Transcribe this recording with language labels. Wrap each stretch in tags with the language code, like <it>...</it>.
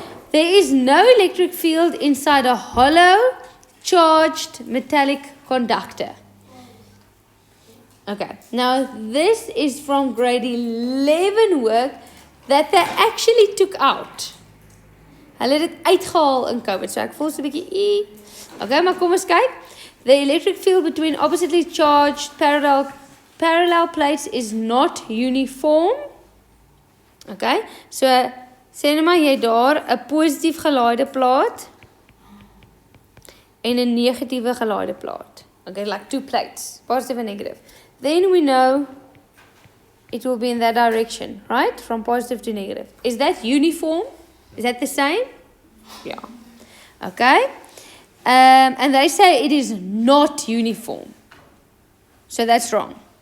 <en>There is no electric field inside a hollow, charged metallic conductor. Okay, now this is from grade 11 work that they actually took out.</en> <af>Hulle het dit uitgehaal in COVID, so ek voel so 'n bietjie Okay, maar kom ons kyk.</af> <en>The electric field between oppositely charged parallel plates is not uniform.</en> <af>Okay, so sê net maar jy daar 'n positief gelaaide plaat en 'n negatiewe gelaaide plaat.</af> <en>Okay, like two plates, positive and negative. Then we know it will be in that direction, right? From positive to negative. Is that uniform? Is that the same? Yeah. Okay. And they say it is not uniform. So that's wrong.</en>